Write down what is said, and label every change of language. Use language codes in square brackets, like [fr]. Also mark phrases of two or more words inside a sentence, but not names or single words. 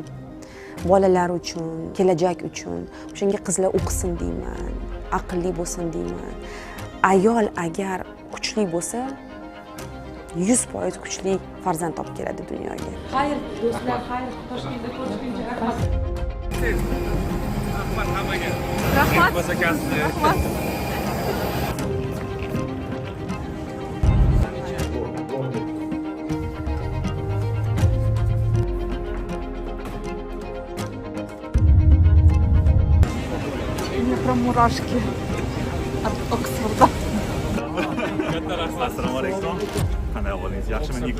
[uz] Bolalar uchun, kelajak uchun. O'shanga qizlar o'qisin deyman, aqlli bo'lsin deyman. Ayol agar kuchli bo'lsa, 100% kuchli farzand olib keladi dunyoga. Xayr do'stlar, xayr, Toshkentda ko'rishguncha rahmat. Rahmat hammaga. Rahmat. [ru] Мурашки от Оксфорда. [uz] Assalomu alaykum. Qanday ahvolingiz? Yaxshimi, Niko?